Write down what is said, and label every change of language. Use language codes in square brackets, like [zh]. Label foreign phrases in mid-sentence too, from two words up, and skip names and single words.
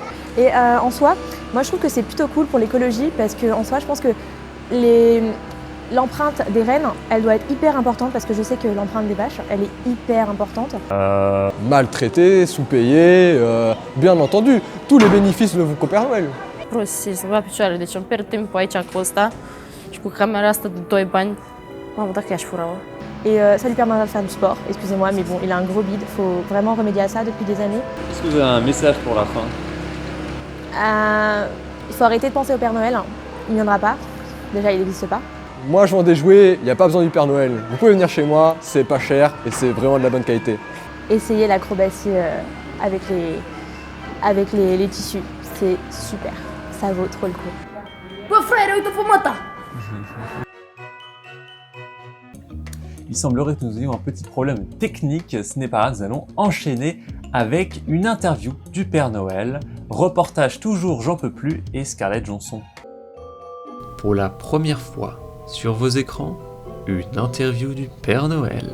[fr] Et en soi, moi je trouve que c'est plutôt cool pour l'écologie parce qu'en soi, je pense que l'empreinte des rennes, elle doit être hyper importante parce que je sais que l'empreinte des vaches, elle est hyper importante. Maltraité, sous-payé, bien entendu, tous les bénéfices ne vont qu'au Père Noël. [ro] Prostii, să va picioare, deci îmi pierd timpul aici cu ăsta și cu camera asta de 2 bani. Mamă, dacă i-aș fura-o. [fr] Et ça lui permettra de faire du sport, excusez-moi, mais bon, il a un gros bide, il faut vraiment remédier à ça depuis des années. Est-ce que vous avez un message pour la fin? Il faut arrêter de penser au Père Noël, il n'y viendra pas, déjà il n'existe pas. Moi, je vends des jouets, il n'y a pas besoin du Père Noël. Vous pouvez venir chez moi, c'est pas cher et c'est vraiment de la bonne qualité. Essayez l'acrobatie avec les tissus, c'est super, ça vaut trop le coup. [ro] Bă, frère, uite-te pe măta! [fr] Il semblerait que nous ayons un petit problème technique, ce n'est pas grave, nous allons enchaîner avec une interview du Père Noël, reportage toujours J'en peux plus et Scarlett Johansson. Pour la première fois sur vos écrans, une interview du Père Noël.